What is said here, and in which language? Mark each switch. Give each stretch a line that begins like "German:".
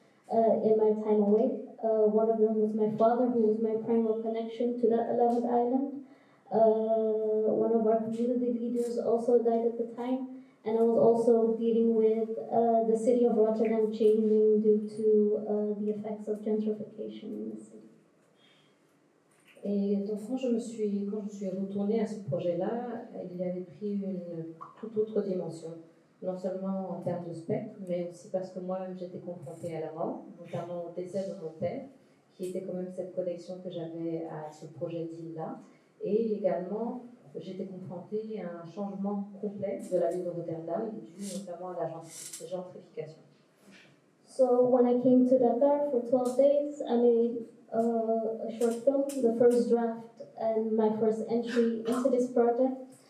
English: in my time away. One of them was my father, who was my primary connection to that 11th island. One of our community leaders also died at the time, and I was also dealing with the city of Rotterdam changing due to the effects of gentrification in the city.
French: Et donc quand je suis retournée à ce projet-là, il avait pris une toute autre dimension. Non seulement en termes de spectre, mais aussi parce que moi-même j'étais confrontée à la mort, notamment au décès de mon père, qui était quand même cette connexion que j'avais à ce projet d'île-là. Et également, j'étais confrontée à un changement complet de la ville de Rotterdam, dû notamment à la gentrification.
English: So when I came to Dakar for 12 days, I made a short film, the first draft and my first entry into this project.